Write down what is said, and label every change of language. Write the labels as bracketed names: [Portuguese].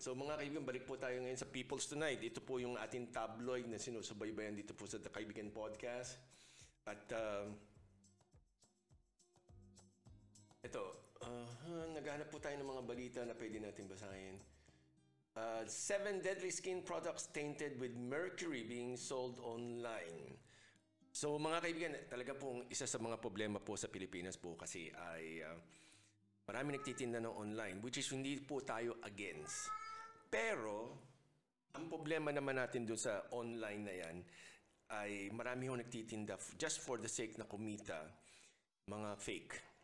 [Filipino] So mga kaibigan, balik po tayo ngayon sa People's Tonight. Ito po yung ating tabloid na sinusubaybayan dito po sa The Kaibigan Podcast. At ito, naghahanap po tayo ng mga balita na pwede natin basahin. [English] 7 deadly skin products tainted with mercury being sold online. [Filipino] So mga kaibigan, talaga pong isa sa mga problema po sa Pilipinas po kasi ay marami nagtitinda ng online, which is hindi po tayo against. Pero, ang problema naman natin doon sa online na yan ay marami ho nagtitinda [English] just for the sake [Filipino] na kumita, mga fake.